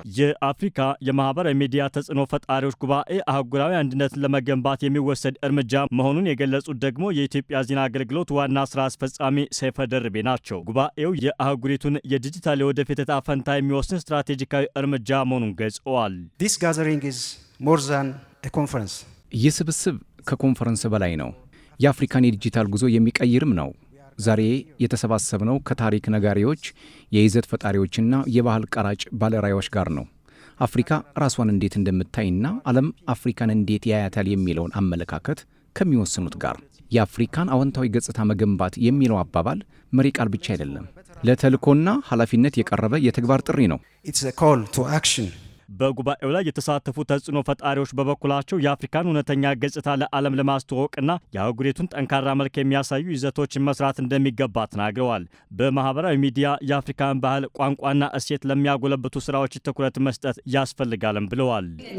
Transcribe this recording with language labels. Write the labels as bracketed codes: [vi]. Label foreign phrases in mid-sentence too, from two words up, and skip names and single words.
[am] የአፍሪካ የማህበራዊ ሚዲያ ተጽዕኖ ፈጣሪዎች ጉባኤ አህጉራዊ አንድነትን ለመገንባት የሚወሰድ እርምጃ መሆኑን የገለጹት ደግሞ የኢትዮጵያ ዜና አገልግሎት ዋና ስራ አስፈጻሚ ሰይፈ ደርቤ ናቸው። ጉባኤው የአህጉሪቱን የዲጂታል የወደፊት ዕጣ ፈንታ የሚወስን ስትራቴጂካዊ እርምጃ መሆኑን ገልጸዋል። [en] This gathering is more than a conference. [am] ይህ ስብስብ ከኮንፈረንስ በላይ ነው። የአፍሪካን የዲጂታል ጉዞ የሚቀይርም ነው። ዛሬ የተሰባሰብነው ከታሪክ ነጋሪዎች፣ የይዘት ፈጣሪዎችና የባህል ቀራጭ ባለራዕዮች ጋር ነው። አፍሪካ ራሷን እንዴት እንደምታይና ዓለም አፍሪካን እንዴት ያያታል የሚለውን አመለካከት ከሚወስኑት ጋር። የአፍሪካን አዎንታዊ ገጽታ መገንባት የሚለው አባባል መሪ ቃል ብቻ አይደለም፣ ለተልእኮና ኃላፊነት የቀረበ የተግባር ጥሪ ነው። [en] It's a call to action. [am] በጉባኤው ላይ የተሳተፉ ተጽዕኖ ፈጣሪዎች በበኩላቸው የአፍሪካን እውነተኛ ገጽታ ለዓለም ለማስተዋወቅና የአህጉሪቱን ጠንካራ መልክ የሚያሳዩ ይዘቶችን መስራት እንደሚገባ ተናግረዋል። በማህበራዊ ሚዲያ የአፍሪካን ባህል፣ ቋንቋና እሴት ለሚያጎለብቱ ስራዎች ትኩረት መስጠት ያስፈልጋልም ብለዋል።